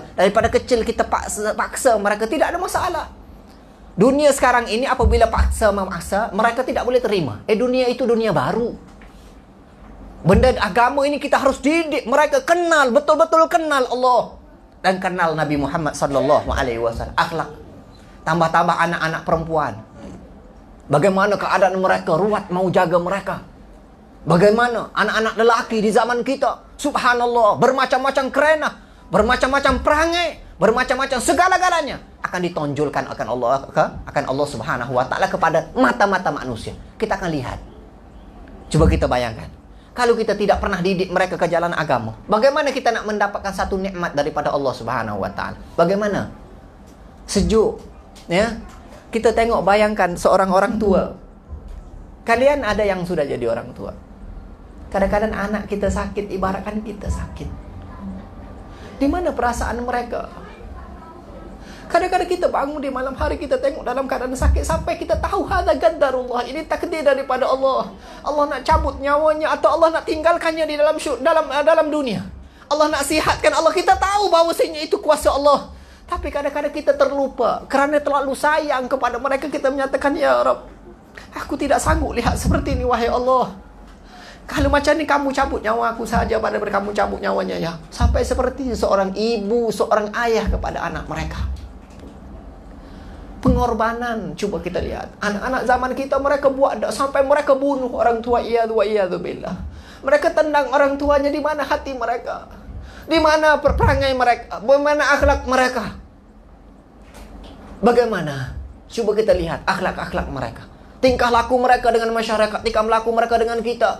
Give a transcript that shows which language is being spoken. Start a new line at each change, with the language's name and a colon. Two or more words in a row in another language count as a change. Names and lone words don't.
Malay: Daripada kecil kita paksa mereka, tidak ada masalah. Dunia sekarang ini apabila memaksa, mereka tidak boleh terima. Dunia itu dunia baru. Benda agama ini kita harus didik mereka, kenal, betul-betul kenal Allah dan kenal Nabi Muhammad
Arabic: صلى الله عليه وسلم.
Malay: Akhlak. Tambah-tambah anak-anak perempuan. Bagaimana keadaan mereka, ruwat mau jaga mereka. Bagaimana anak-anak lelaki di zaman kita, subhanallah, bermacam-macam kerana, bermacam-macam perangai, bermacam-macam segala-galanya akan ditonjolkan akan Allah
Arabic: سبحانه وتعالى
Malay: kepada mata-mata manusia. Kita akan lihat. Coba kita bayangkan, kalau kita tidak pernah didik mereka ke jalan agama, bagaimana kita nak mendapatkan satu nikmat daripada Allah
Arabic: سبحانه وتعالى?
Malay: Bagaimana? Sejuk. Ya, kita tengok, bayangkan seorang orang tua. Kalian ada yang sudah jadi orang tua. Kadang-kadang anak kita sakit, ibaratkan kita sakit. Di mana perasaan mereka? Kadang-kadang kita bangun di malam hari, kita tengok dalam keadaan sakit, sampai kita tahu
Arabic: هذا قدر الله,
Malay: ini takdir daripada Allah. Allah nak cabut nyawanya atau Allah nak tinggalkannya di dalam dunia. Allah nak sihatkan, Allah, kita tahu bahawasanya itu kuasa Allah. Tapi kadang-kadang kita terlupa. Kerana terlalu sayang kepada mereka, kita menyatakan,
Arabic: يا رب,
Malay: aku tidak sanggup lihat seperti ini, wahai Allah. Kalau macam ni kamu cabut nyawa aku saja, pada kamu cabut nyawanya ya. Sampai seperti seorang ibu, seorang ayah kepada anak mereka. Pengorbanan, cuba kita lihat. Anak-anak zaman kita, mereka buat sampai mereka bunuh orang tua,
Arabic: العياذ بالله.
Malay: Mereka tendang orang tuanya. Di mana hati mereka? Di mana perangai mereka? Bagaimana akhlak mereka? Bagaimana? Coba kita lihat akhlak-akhlak mereka. Tingkah laku mereka dengan masyarakat, tingkah laku mereka dengan kita.